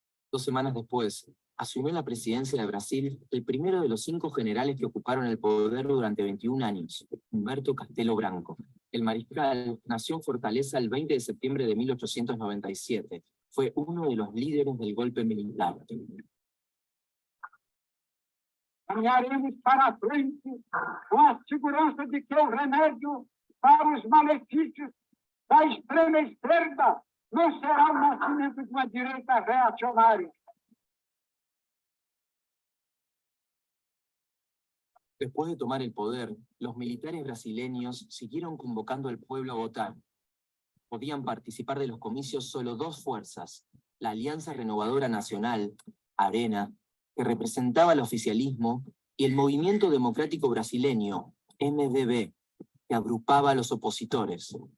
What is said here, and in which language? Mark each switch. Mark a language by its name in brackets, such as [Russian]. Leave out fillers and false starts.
[Spanish] 2 semanas después, asumió la presidencia de Brasil el primero de los 5 generales que ocuparon el poder durante 21 años, Humberto Castelo Branco. El mariscal nació en Fortaleza el 20 de septiembre de 1897. Fue uno de los líderes del golpe militar. [Portuguese] Caminharemos para frente com a segurança de que o remédio para os malefícios da extrema esquerda não será o nascimento de uma direita reacionária. [Spanish] Después de tomar el poder, los militares brasileños siguieron convocando al pueblo a votar. Podían participar de los comicios solo 2 fuerzas: la Alianza Renovadora Nacional, ARENA, que representaba al oficialismo, y el Movimiento Democrático Brasileño, MDB, que agrupaba a los opositores.